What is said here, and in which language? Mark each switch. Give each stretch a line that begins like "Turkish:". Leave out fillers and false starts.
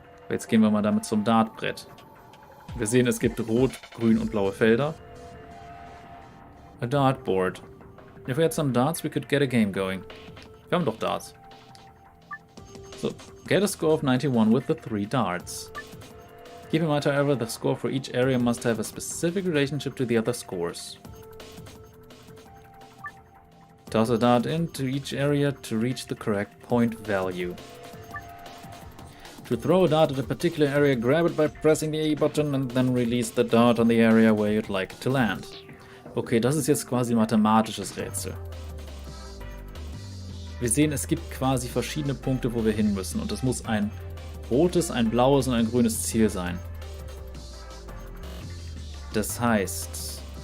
German: Jetzt gehen wir mal damit zum Dartbrett. Wir sehen, es gibt rot, grün und blaue Felder.
English: A dartboard. If we had some darts, we could get a game going.
German: Wir haben doch Darts.
English: So, get a score of 91 with the 3 darts. Keep in mind, however, the score for each area must have a specific relationship to the other scores. Toss a dart into each area to reach the correct point value. To throw a dart at a particular area, grab it by pressing the A button and then release the dart on the area where you'd like it to land.
German: Okay, das ist jetzt quasi ein mathematisches Rätsel. Wir sehen, es gibt quasi verschiedene Punkte, wo wir hin müssen. Und es muss ein rotes, ein blaues und ein grünes Ziel sein. Das heißt...